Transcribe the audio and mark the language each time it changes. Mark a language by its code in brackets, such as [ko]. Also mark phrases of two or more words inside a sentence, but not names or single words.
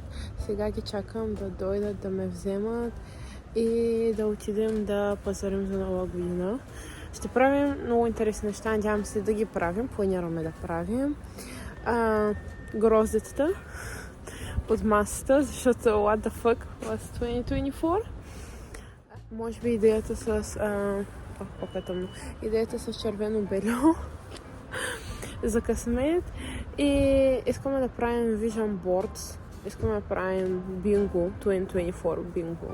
[bg] Сега ги чакам да дойдат да ме вземат и да отидем да пазарим за Нова година. Ще правим много интересни неща, надявам се да ги правим, планираме да правим. Гроздетата под масата, защото [en] what the fuck was 2024. [bg] Може би идеята с идеята с червено бельо за късмет и искаме да правим [en] vision boards, [bg] искаме да правим бинго, 2024 бинго.